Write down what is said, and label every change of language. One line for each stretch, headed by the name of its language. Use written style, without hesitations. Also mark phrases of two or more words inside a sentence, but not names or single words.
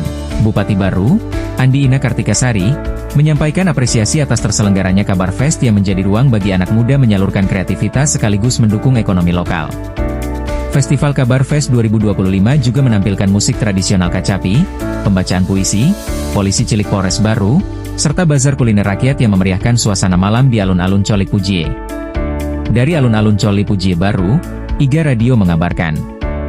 Indonesian: Bupati baru, Andi Ina Kartikasari, menyampaikan apresiasi atas terselenggaranya Kabar Fest yang menjadi ruang bagi anak muda menyalurkan kreativitas sekaligus mendukung ekonomi lokal. Festival Kabar Fest 2025 juga menampilkan musik tradisional Kacapi, pembacaan puisi, polisi cilik Polres baru, serta bazar kuliner rakyat yang memeriahkan suasana malam di alun-alun Colik Pujié. Dari alun-alun Colik Pujié baru, IGA Radio mengabarkan.